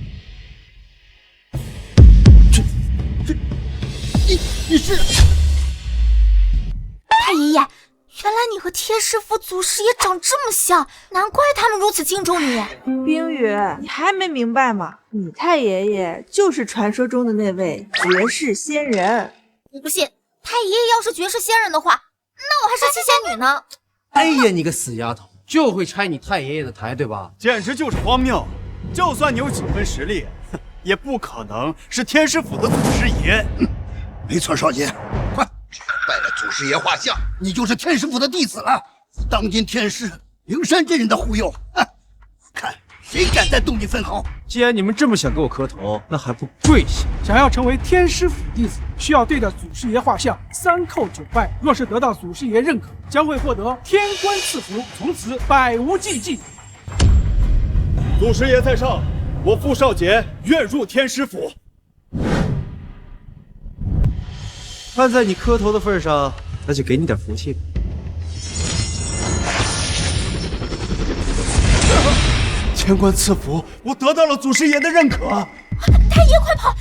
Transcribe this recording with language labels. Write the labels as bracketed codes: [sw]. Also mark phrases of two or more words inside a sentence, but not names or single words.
[zh] 你是師府祖師爺長這麼像，難怪他們如此敬重你。冰雨，你還沒明白嗎？你太爺爺就是传说中的那位绝世仙人。我不信，太爷爷要是绝世仙人的话，那我還是七仙女呢。哎呀，你个死丫头，就会拆你太爷爷的台，对吧？简直就是荒谬！就算你有几分实力，也不可能是天师府的祖師爺。没錯，少傑，快拜了祖師爺畫像，你就是天師府的弟子了。當今天師靈山這人的忽悠，看誰敢再動你分毫！既然你們這麼想給我磕頭，那還不跪下？想要成為天師府弟子，需要對着祖師爺畫像3叩9拜。若是得到祖師爺認可，將會獲得天官賜福，從此百無禁忌。祖師爺在上，我傅少傑願入天師府。看在你磕頭的份上，那就給你點福氣吧。天官賜福，我得到了祖師爺的認可。太爺，快跑！